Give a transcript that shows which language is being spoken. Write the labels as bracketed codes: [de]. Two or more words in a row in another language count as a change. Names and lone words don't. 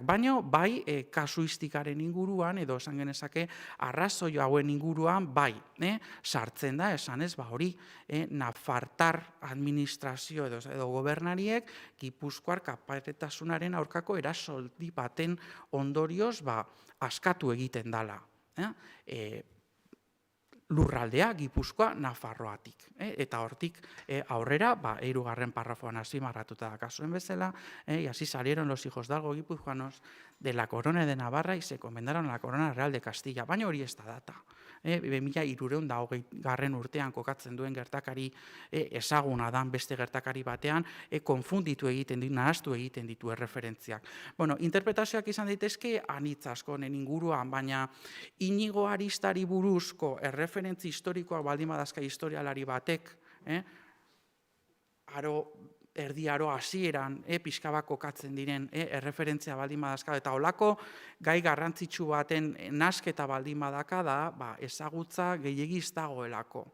[eu] Baina kasuistikaren inguruan edo esan genezake arrazoi hauen inguruan sartzen da esan ez hori Nafartar administrazio edo gobernariek Gipuzkoar kaparetasunaren aurkako erasoldi baten ondorioz askatu egiten dala. Lurraldea, Gipuzkoa, Nafarroatik. Eta hortik aurrera, 3. parrafoan azpimarratuta dakazuen bezala, [es] y así salieron los hijos de algo guipuzcoanos de la corona de Navarra y se comendaron a la corona real de Castilla. [eu] Baina hori ez da data. 1320 urtean kokatzen duen gertakari ezaguna dan beste gertakari batean, konfunditu egiten ditu, nahastu egiten ditu erreferentziak. Interpretazioak izan daitezke anitz asko honen inguruan, baina Inigo Aristari buruzko erreferentzi historikoak baldin badazka historialari batek, erdi aro hasieran pixka bat kokatzen diren erreferentzia baldin badazka, eta holako gai garrantzitsu baten nasketa baldin badaka da ezagutza gehiagiz dagoelako.